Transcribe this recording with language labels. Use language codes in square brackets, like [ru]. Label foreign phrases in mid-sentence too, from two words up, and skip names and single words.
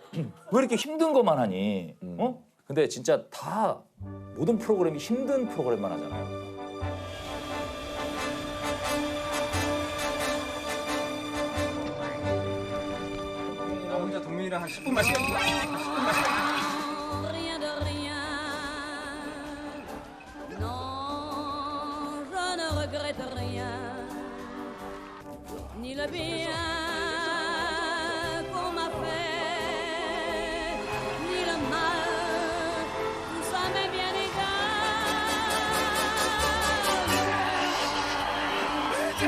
[ko] 왜 이렇게 힘든 것만 하니? 근데 진짜 다 모든 프로그램이 힘든 프로그램만 하잖아요. 나 혼자 동민이랑 한 10분만 시간 줘. [fr] Rien de rien. Non, je ne regrette rien. Ni le bien qu'on m'a fait, ni le mal, tout ça m'est bien égal.